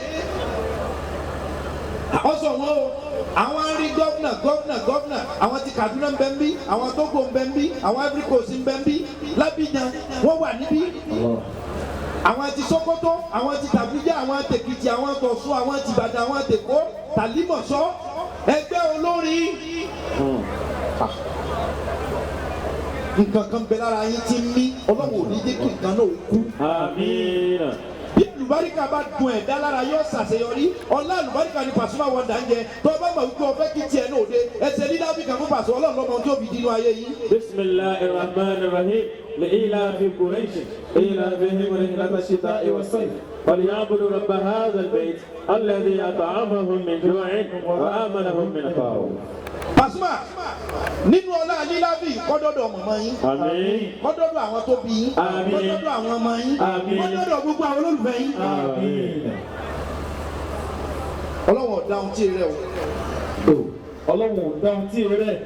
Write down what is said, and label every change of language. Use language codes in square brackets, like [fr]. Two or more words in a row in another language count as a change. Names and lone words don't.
[yo] Ọ̀sọ̀ wọn o àwọn arí gọ́vnà àwọn ti Kaduna ń bẹ ń bí àwọn Togo ń bẹ ń bí àwọn Ivory Coast ń bẹ ń bí Lábìjan wọ́n wà níbí àwọn ti Sokoto àwọn ti Tàbújá àwọn ti Èkìtì àwọn ti Ọ̀ṣun àwọn ti Ìbàdàn àwọn ti Èkó Tàlímọ̀ṣọ́ ẹgbẹ́ olórin nǹkan kan bẹ lára yín tí ń mí Ọlọ́run ò ní jẹ́ kí nǹkan náà kú. Àmín. Bí àlùbáríkà bá dùn ẹ̀dá lára yóò ṣàṣeyọrí ọlá àlùbáríkà ni Pasuma Wonder ń jẹ tó o bá mọ̀ wípé o fẹ́ kí tiẹ̀ náà dé ẹsẹ̀ ní dábìkà fún Paso Ọlọ́run lọ́mọ tí ó fi dínú ayé yìí. [ar] بسم الله الرحمن الرحيم. لإيلاف قريش إيلافهم رحلة الشتاء والصيف فليعبدوا رب هذا البيت الذي أطعمهم من جوع وآمنهم من خوف. [yo] Pasuma nínú ọlá lílábì kọ́dọ̀dọ̀ mọ̀mọ́ yín. Àmín. Kọ́dọ̀dọ̀ àwọn tó bí yín. Àmín. Kọ́dọ̀dọ̀ àwọn ọmọ yín. Àmín. Kọ́dọ̀dọ̀ gbogbo àwọn olólùfẹ́ yín. Àmín. Ọlọ́run ọ̀dà ohun tí rẹ o. Ọlọ́run ò dáhùn tí ì rẹ̀.